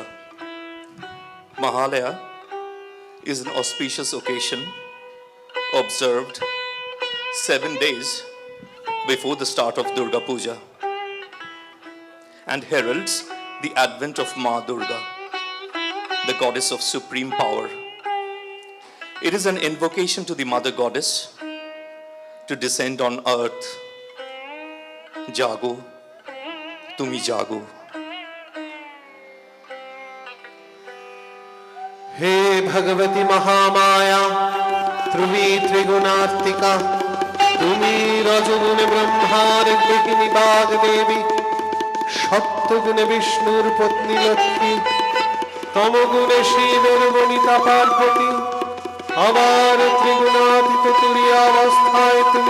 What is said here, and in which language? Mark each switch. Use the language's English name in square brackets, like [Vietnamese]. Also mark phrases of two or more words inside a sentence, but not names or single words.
[English] Mahalaya is an auspicious occasion observed 7 days before the start of Durga Puja and heralds the advent of Ma Durga, the goddess of supreme power. It is an invocation to the Mother Goddess to descend on earth. [Bangla] জাগো, তুমি জাগো. [Sanskrit] हे भगवती महामाया ध्रुवी त्रिगुणात्मिका [Bangla] তুমি রজগুণে ব্রহ্মার গৃহিণী বাগ দেবী সপ্তগুণে বিষ্ণুর পত্নী লক্ষ্মী তমগুণে শিবের বনিতা পার্বতী আবার ত্রিগুণাতীত তুরীয়া অবস্থায় তুমি